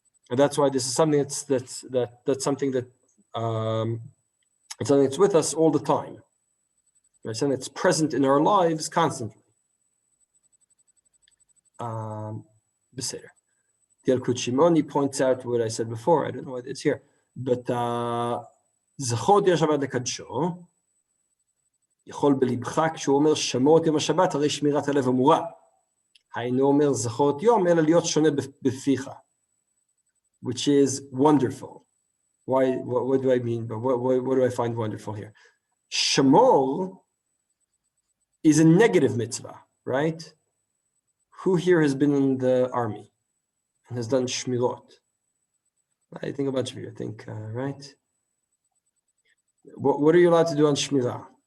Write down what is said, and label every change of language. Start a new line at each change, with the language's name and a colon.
English: And that's why this is something that's something that it's something that's with us all the time. Right, something that's present in our lives constantly. Beseder. The Yalkut Shimoni points out what I said before. I don't know what it's here, but
Hebrew: זכור תהיה שבת לקדשו, יכול בלבך כשהוא אומר שמור את יום השבת, הרי שמירת הלב אמורה. היינו אומר זכור את יום, אלא להיות שונה בפיך,
English: which is wonderful. Why? What do I mean? But what do I find wonderful here? Shamor is a negative mitzvah, right? Who here has been in the army and has done shmirot? I think a bunch of you, right? What are you allowed to do on shmirah?